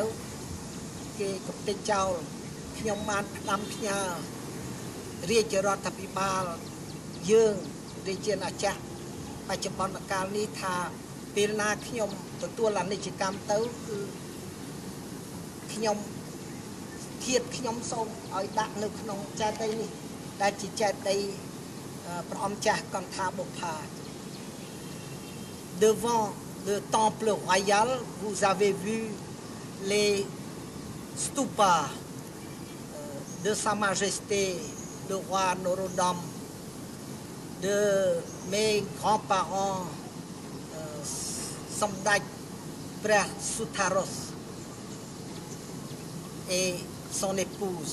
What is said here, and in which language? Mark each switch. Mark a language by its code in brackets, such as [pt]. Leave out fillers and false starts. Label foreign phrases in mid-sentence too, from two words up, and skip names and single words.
[km] គេកំទេចចោលខ្ញុំបានផ្ដាំផ្ញើរាជរដ្ឋាភិបាលយើងរាជាណាចក្របច្ចុប្បន្នកាលនេះថាពេលណាខ្ញុំទទួលអនិច្ចកម្មទៅគឺខ្ញុំធាតុខ្ញុំសូមឲ្យដាក់នៅក្នុងចេតិយនេះដែលជាចេតិយ [fr] Devant le temple royal, vous avez vu les stupas de Sa Majesté le roi Norodom, de mes grands-parents, Samdaj Preh Sutharos et son épouse.